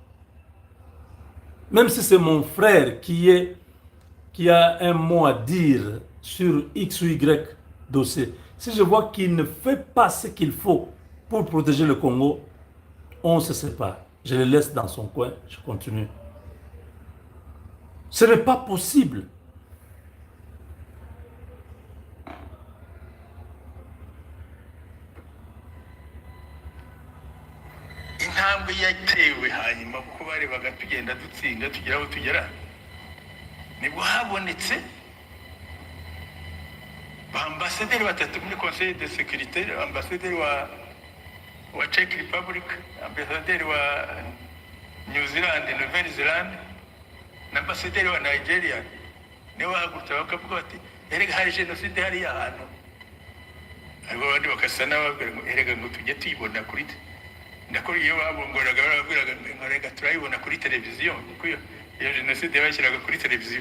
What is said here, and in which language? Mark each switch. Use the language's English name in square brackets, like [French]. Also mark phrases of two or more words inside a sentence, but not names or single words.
[French] Même si c'est mon frère qui a un mot à dire sur X ou Y dossier, si je vois qu'il ne fait pas ce qu'il faut pour protéger le Congo, on se sépare. Je le laisse dans son coin, je continue. Ce n'est pas possible. [Kinyarwanda] intambwe yatewe hanyuma kuko barebaga tugenda dutsinda tugera aho tugera nibwo habonetse ambasaderi batatu muri [French] conseil de sécurité, [Kinyarwanda] ambasaderi wa Czech Republic, ambasaderi wa New Zealand, Nouvelle Zealand, na ambasaderi wa Nigeria. Niwe bahagurutse bakavuga bati erega hari jenoside hariya ahantu, ariko abandi bakasa n'ababwira ngo erega ngo tujye tuyibona kuri ndakora iyo babongoraga barabwiraga ngo rega turayibona kuri televiziyo, kuko iyo jenoside bashyiraga kuri televiziyo.